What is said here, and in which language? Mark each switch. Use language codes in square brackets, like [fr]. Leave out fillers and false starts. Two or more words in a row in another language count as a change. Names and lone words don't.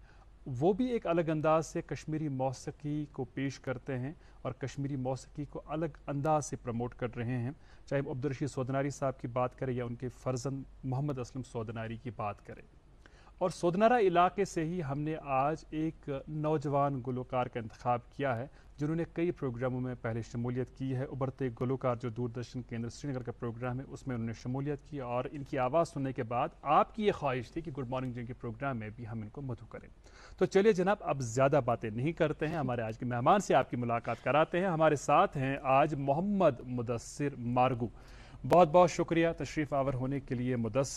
[ur] وہ بھی ایک الگ انداز سے کشمیری موسیقی کو پیش کرتے ہیں اور کشمیری موسیقی کو الگ انداز سے پروموٹ کر رہے ہیں، چاہے عبدالرشید سودناری صاحب کی بات کریں یا ان کے فرزند محمد اسلم سودناری کی بات کریں. اور سودنارا علاقے سے ہی ہم نے آج ایک نوجوان گلوکار کا انتخاب کیا ہے جنہوں نے کئی پروگراموں میں پہلے شمولیت کی ہے. ابھرتے گلوکار جو دوردرشن کیندر سری نگر کا پروگرام ہے اس میں انہوں نے شمولیت کی، اور ان کی آواز سننے کے بعد آپ کی یہ خواہش تھی کہ گڈ مارننگ جن کے پروگرام میں بھی ہم ان کو مدعو کریں. تو چلیے جناب، اب زیادہ باتیں نہیں کرتے ہیں، ہمارے آج کے مہمان سے آپ کی ملاقات کراتے ہیں. ہمارے ساتھ ہیں آج محمد مدثر مارگو. بہت بہت شکریہ تشریف آور ہونے کے لیے مدثر.